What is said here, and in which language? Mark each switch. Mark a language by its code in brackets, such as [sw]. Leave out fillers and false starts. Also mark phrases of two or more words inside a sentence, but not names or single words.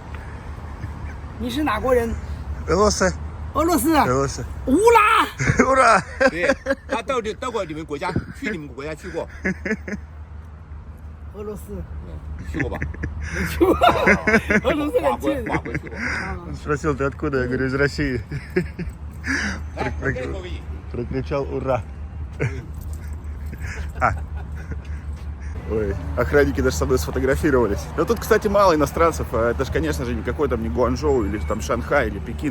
[zh] 你是哪国人？俄罗斯。俄罗斯啊。俄罗斯。乌拉。乌拉。对，他到过你们国家，去你们国家去过。俄罗斯。去过吧？没去过。俄罗斯很近。法国去过。 [ru] Он спросил, ты откуда? Я говорю, из России. Прокричал ура. Ой, охранники даже со мной сфотографировались. Но тут, кстати, мало иностранцев. Это же, конечно же, никакой там не Гуанчжоу или там Шанхай или Пекин.